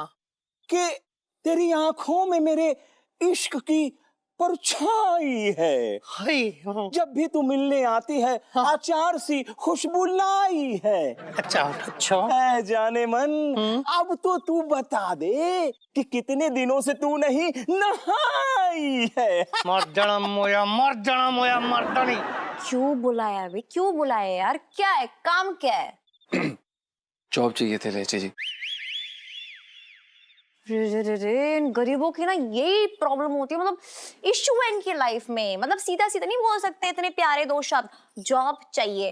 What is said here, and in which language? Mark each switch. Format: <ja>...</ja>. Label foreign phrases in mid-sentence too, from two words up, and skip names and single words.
<hi>कि तेरी आंखों में मेरे इश्क की परछाई है। हाय, जब भी तू मिलने आती है अचार सी खुशबू लाई है। अच्छा अच्छा। ऐ जाने मन, अब तो तू बता दे कि कितने दिनों से तू नहीं नहाई है। मर्दना मोया मर्दना मोया मर्दनी। क्यों बुलाया बे, क्यों बुलाया यार, क्या है, काम क्या है? जॉब चाहिए थे इलायची जी। रे, इन गरीबों की ना यही प्रॉब्लम होती है, मतलब इश्यू है इनकी लाइफ में, मतलब सीधा सीधा नहीं बोल सकते इतने प्यारे दो शब्द, जॉब चाहिए।</hi>